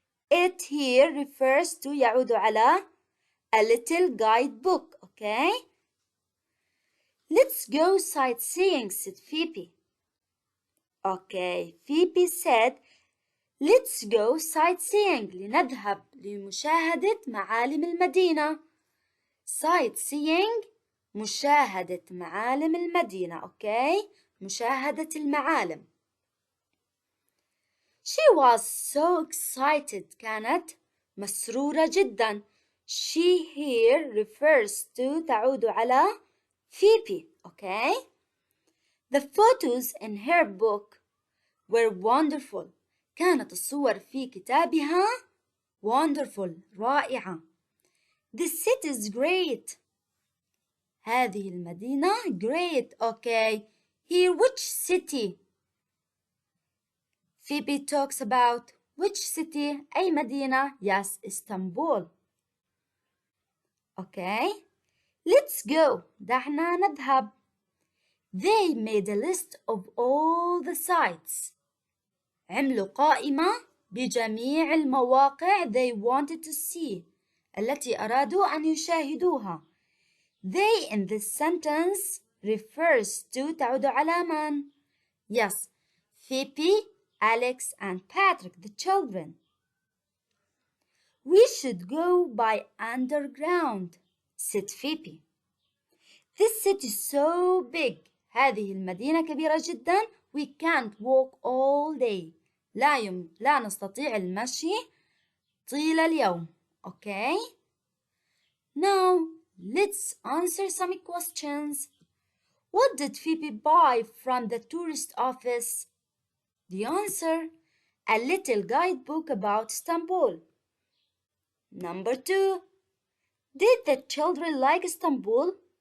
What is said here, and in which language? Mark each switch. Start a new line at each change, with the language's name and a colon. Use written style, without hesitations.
English: It here refers to
Arabic: يعود على
English: a little guidebook, okay? Let's go sightseeing, said Phoebe. Okay, Phoebe said, let's go sightseeing.
Arabic: لنذهب لمشاهدة معالم المدينة. Sightseeing مشاهدة معالم المدينة. Okay, مشاهدة المعالم.
English: She was so excited.
Arabic: كانت مسرورة جدا.
English: She here refers to
Arabic: تعود على
English: Phoebe. Okay. The photos in her book were wonderful.
Arabic: كانت الصور في كتابها
English: wonderful.
Arabic: رائعة.
English: The city is great.
Arabic: هذه المدينة
English: great. Okay. Here which city? Phoebe talks about Which city?
Arabic: أي مدينة؟ Yes, Istanbul.
English: Okay, let's go.
Arabic: دعنا نذهب.
English: They made a list of all the sites.
Arabic: عملوا قائمة بجميع المواقع
English: they wanted to see.
Arabic: التي أرادوا أن يشاهدوها.
English: They in this sentence refers to
Arabic: تعود على من؟
English: Yes, Phoebe, Alex and Patrick, the children. We should go by underground, said Phoebe. This city is so big.
Arabic: هذه المدينة كبيرة جدا.
English: We can't walk all day.
Arabic: لا نستطيع المشي طيل اليوم.
English: Okay? Now, let's answer some questions. What did Phoebe buy from the tourist office? The answer, a little guidebook about Istanbul. Number 2, did the children like Istanbul?